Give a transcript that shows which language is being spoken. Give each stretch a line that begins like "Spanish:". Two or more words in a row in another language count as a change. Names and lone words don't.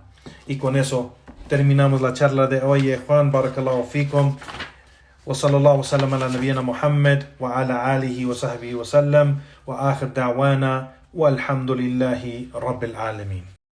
Spanish: Y con eso terminamos la charla de hoy. Juan,
Arabic: بارك الله فيكم. وصلى الله وسلم على نبينا محمد وعلى آله وصحبه وسلم. وآخر دعوانا والحمد لله رب العالمين.